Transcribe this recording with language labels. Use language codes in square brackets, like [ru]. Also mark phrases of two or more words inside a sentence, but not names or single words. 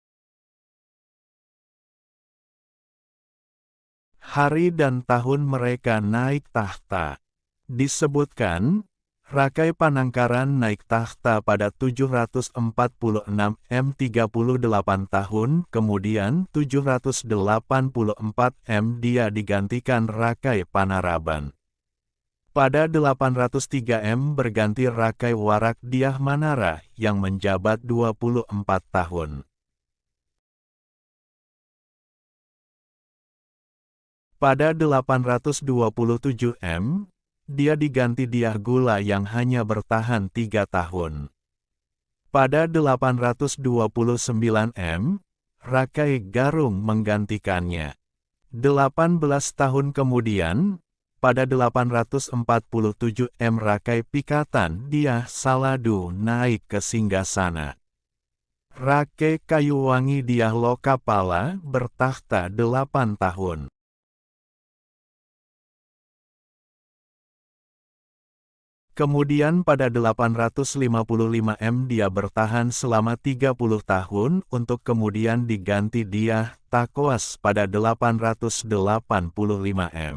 [id] Hari dan tahun mereka naik tahta. Disebutkan, Rakai Panangkaran naik tahta pada 746 M 38 tahun, kemudian 784 M dia digantikan Rakai Panaraban. Pada 803 M berganti Rakai Warak Diah Manara yang menjabat 24 tahun. Pada 827 M, dia diganti Diah Gula yang hanya bertahan 3 tahun. Pada 829 M, Rakai Garung menggantikannya. 18 tahun kemudian, pada 847 M Rakai Pikatan Diah Saladu naik ke singgasana. Rakai Kayuwangi Diah Lokapala bertakhta 8 tahun. Kemudian pada 855 M dia bertahan selama 30 tahun untuk kemudian diganti Diah Takoas pada 885 M.